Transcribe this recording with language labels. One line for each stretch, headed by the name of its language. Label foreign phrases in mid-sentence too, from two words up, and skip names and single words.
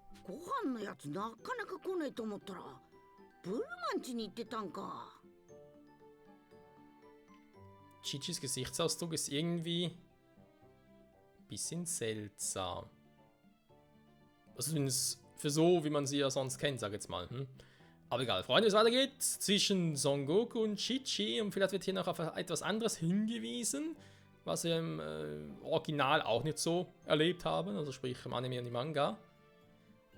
Japanese: ご飯のやつなかなか来ないと思ったらブルマン家に行ってたんか。
German: Chichis Gesichtsausdruck ist irgendwie ein bisschen seltsam. Also zumindest für so, wie man sie ja sonst kennt, sag ich jetzt mal. Aber egal, Freunde, es weitergeht zwischen Son Goku und Chi-Chi und vielleicht wird hier noch auf etwas anderes hingewiesen, was wir im Original auch nicht so erlebt haben, also sprich im Anime und im Manga.